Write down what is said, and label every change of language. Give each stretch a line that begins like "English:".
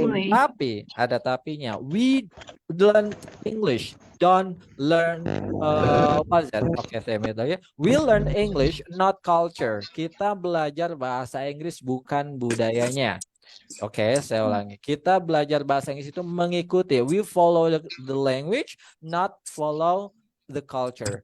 Indonesian: Tapi ada tapinya,
English: we learn English, don't learn what is that? Oke,
Indonesian: saya lagi.
English: We learn English, not culture.
Indonesian: Kita belajar bahasa Inggris bukan budayanya. Oke, saya ulangi. Kita belajar bahasa Inggris itu mengikuti.
English: We follow the language, not follow the culture.